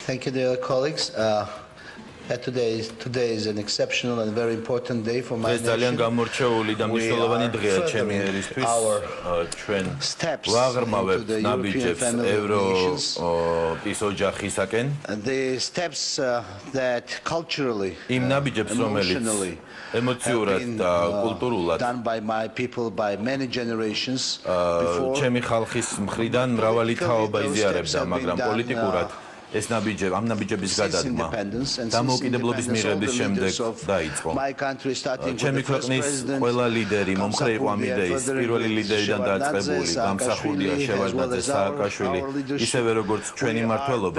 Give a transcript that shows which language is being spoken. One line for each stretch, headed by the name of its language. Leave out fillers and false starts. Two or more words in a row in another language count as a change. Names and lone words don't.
English: Thank you, dear colleagues. Today is an exceptional and very important day for my nation.
Georgian: ძალიან გამორჩეული და მნიშვნელოვანი დღეა ჩემი ერისთვის. ჩვენ ვაღრმავებთ ნაბიჯებს ევროპის ოჯახისაკენ.
English: The steps that culturally
Georgian: იმ ნაბიჯებს, რომელიც ემოციურად და კულტურულად
English: done by my people by many generations before.
Georgian: ჩემი ხალხის მხრიდან მრავალი თაობა იზიარებდა, მაგრამ პოლიტიკურად ეს ნაბიჯები, ამ ნაბიჯების გადადგმა დამოუკიდებლობის მიღების შემდეგ დაიწყო. ჩემი ქვეყნის ყველა ლიდერი მომხრე იყო ამ იდეის, პირველი ლიდერიდან დაწყებული, გამსახურდია შევარდნაძე, სააკაშვილი, ისევე როგორც ჩვენი მმართველობა.